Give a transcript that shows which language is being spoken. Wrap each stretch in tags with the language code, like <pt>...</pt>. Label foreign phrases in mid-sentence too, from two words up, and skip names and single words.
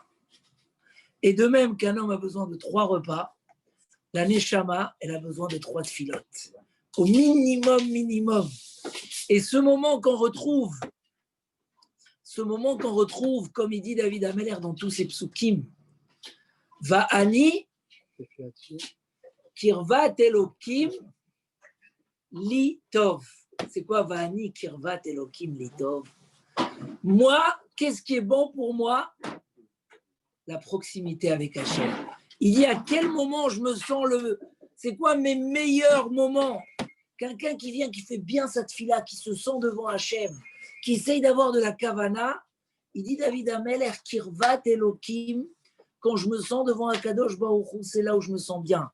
<fr>Et de même qu'un homme a besoin de 3 repas, la neshama, elle a besoin de 3 tfilotes. Au minimum. Et ce moment qu'on retrouve, comme il dit David Amelech dans tous ses psukim,</fr> <he>ואני קרבת אלוקים לי טוב.</he> <fr>C'est quoi</fr> <he>ואני קרבת אלוקים לי טוב?</he> <fr>Moi, qu'est-ce qui est bon pour moi? La proximité avec Hachem. Il dit à quel moment je me sens c'est quoi mes meilleurs moments? Quelqu'un qui vient, qui fait bien sa tfila, qui se sent devant Hachem, qui essaye d'avoir de la kavana, il dit David Amelech,</fr> <he>קרבת אלוקים,</he> <fr>quand je me sens devant</fr> <he>הקדוש ברוך הוא,</he> <fr>c'est là où je me sens bien.</fr>